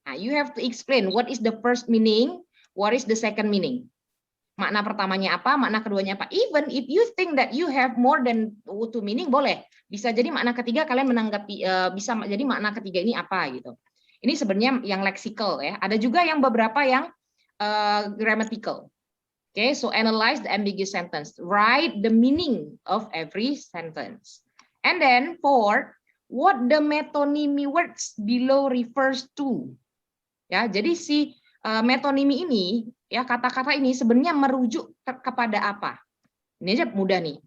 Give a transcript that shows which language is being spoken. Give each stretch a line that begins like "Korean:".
English: Nah, you have to explain what is the first meaning, what is the second meaning.
Indonesian: Makna pertamanya apa, makna keduanya apa.
English: Even if you think that you have more than 2 meaning,
Indonesian: boleh. Bisa jadi makna ketiga kalian menanggapi, bisa jadi makna ketiga ini apa gitu. Ini sebenarnya yang lexical ya. Ada juga yang beberapa yang grammatical.
English: Okay, so analyze the ambiguous sentence. Write the meaning of every sentence. And then 4, what the metonymy words below refers to.
Indonesian: Ya, jadi si metonymy ini, ya, kata-kata ini sebenarnya merujuk kepada apa? Ini aja mudah nih.